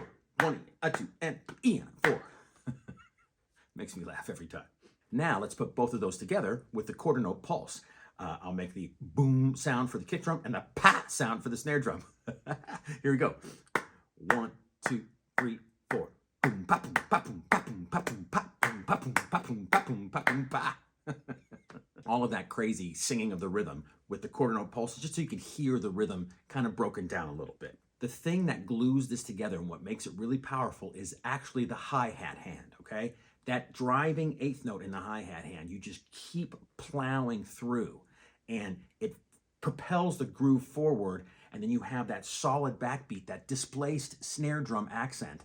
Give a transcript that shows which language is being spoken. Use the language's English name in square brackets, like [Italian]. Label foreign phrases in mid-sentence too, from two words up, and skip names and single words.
[English] 1 E, 2 and 3 E and 4. Makes me laugh every time. Now let's put both of those together with the quarter note pulse. I'll make the boom sound for the kick drum and the pa sound for the snare drum. Here we go. 1, 2, 3, 4. Boom, pa, boom, pa, boom, pa, boom, pa, boom, pa, boom, pa, boom, pa, boom, pa, boom, pa, boom, pa. All of that crazy singing of the rhythm with the quarter note pulse, just so you can hear the rhythm kind of broken down a little bit. The thing that glues this together and what makes it really powerful is actually the hi-hat hand, okay? That driving eighth note in the hi-hat hand, you just keep plowing through and it propels the groove forward, and then you have that solid backbeat, that displaced snare drum accent.